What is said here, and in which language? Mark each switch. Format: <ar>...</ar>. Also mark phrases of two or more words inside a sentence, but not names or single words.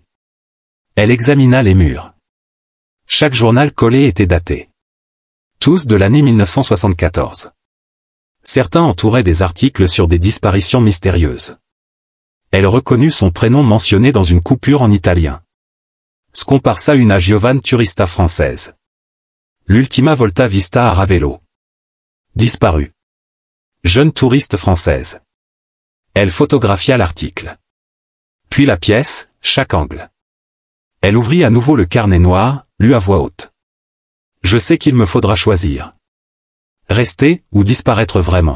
<fr>Elle examina les murs. Chaque journal collé était daté. Tous de l'année 1974. Certains entouraient des articles sur des disparitions mystérieuses. Elle reconnut son prénom mentionné dans une coupure en italien.</fr> <it>Scomparsa una giovane turista française. L'ultima volta vista a Ravello.</it> <fr>Disparue. Jeune touriste française. Elle photographia l'article. Puis la pièce, chaque angle. Elle ouvrit à nouveau le carnet noir, lut à voix haute. Je sais qu'il me faudra choisir. Rester, ou disparaître vraiment.</fr>